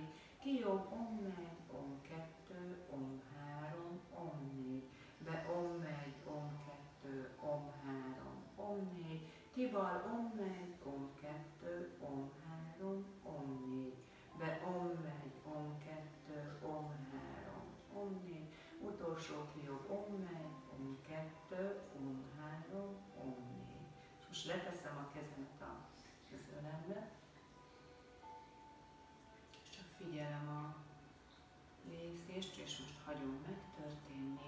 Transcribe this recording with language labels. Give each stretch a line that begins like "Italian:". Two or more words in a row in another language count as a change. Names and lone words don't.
Hungarian: Ki jobb Om1, Om2, Om3, Om4. Be Om1, Om2, Om3, Om4. Ki bal Om1, Om2, Om3, Om4. Be Om1, Om2, Om3, Om4. Utolsó ki jobb Om1, Om2, Om3, Om4. És most leteszem a kezemet a közelembe. És csak figyelem a légzést, és most hagyom megtörténni.